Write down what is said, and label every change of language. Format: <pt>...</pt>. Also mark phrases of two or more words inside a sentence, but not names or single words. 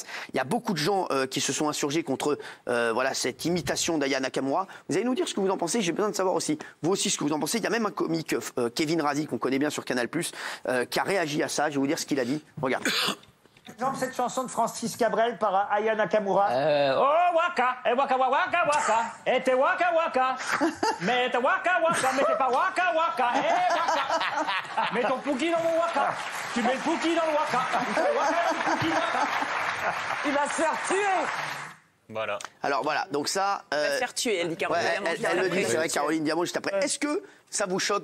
<fr>Il y a beaucoup de gens qui se sont insurgés contre voilà, cette imitation d'Aya Nakamura. Vous allez nous dire ce que vous en pensez, j'ai besoin de savoir aussi, vous aussi, ce que vous en pensez. Il y a même un comique, Kevin Razi, qu'on connaît bien sur Canal+, qui a réagi à ça. Je vais vous dire ce qu'il a dit. Regarde. Par exemple, cette chanson de Francis Cabrel par Aya Nakamura. Oh waka, et waka waka waka, et te waka waka, mais te waka waka, mais t'es pas waka waka, et waka. Mets ton pouki dans mon waka, tu mets le pouki dans le waka, il va se faire tuer. Voilà. Alors voilà, donc ça... Elle va se faire tuer, elle dit Caroline Diamant. Elle le dit, c'est vrai, Caroline Diamant, juste après. Est-ce que ça vous choque?</fr>